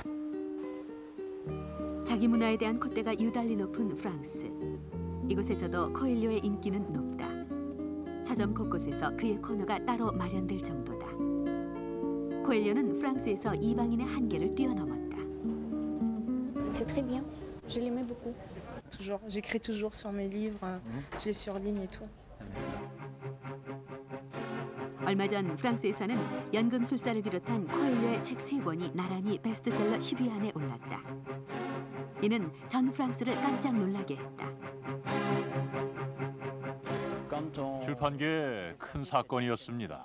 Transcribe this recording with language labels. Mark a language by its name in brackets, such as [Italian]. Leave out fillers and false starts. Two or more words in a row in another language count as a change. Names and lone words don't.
[Korean] 자기 문화에 대한 콧대가 유달리 높은 프랑스. 이곳에서도 코엘료의 인기는 높다. 서점 곳곳에서 그의 코너가 따로 마련될 정도다. 코엘료는 프랑스에서 이방인의 한계를 뛰어넘었다. [French] C'est très bien. Je l'aimais beaucoup. Toujours, j'écris toujours sur mes livres, je les surligne et tout. [Korean] 얼마 전 프랑스에서는 연금술사를 비롯한 코엘료의 책 3권이 나란히 베스트셀러 10위 안에 올랐다. 이는 전 프랑스를 깜짝 놀라게 했다. 출판계에 큰 사건이었습니다.